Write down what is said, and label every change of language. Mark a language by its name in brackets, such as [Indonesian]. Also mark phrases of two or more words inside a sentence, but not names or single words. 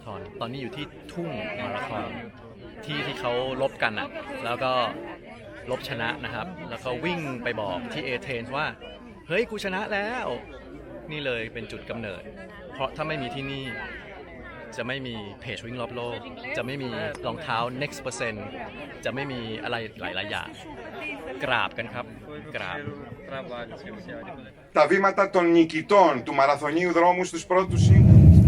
[Thai] อนตอนนี้อยู่ที่ทุ่งมาราธอนที่เขาลบกันอ่ะแล้วก็ลบชนะนะครับแล้วก็วิ่งไปบอกที่เอเธนส์ว่าเฮ้ยกูชนะแล้วนี่เลยเป็นจุดกำเนิดเพราะถ้าไม่มีที่นี่จะไม่มีเพจวิ่งรอบโลกจะไม่มีรองเท้า next percent จะไม่มีอะไรหลายๆอย่างกราบกันครับกราบ [Greek] Τα βήματα των νικητών του μαραθωνίου δρόμου στους πρώτους σύγχρονους.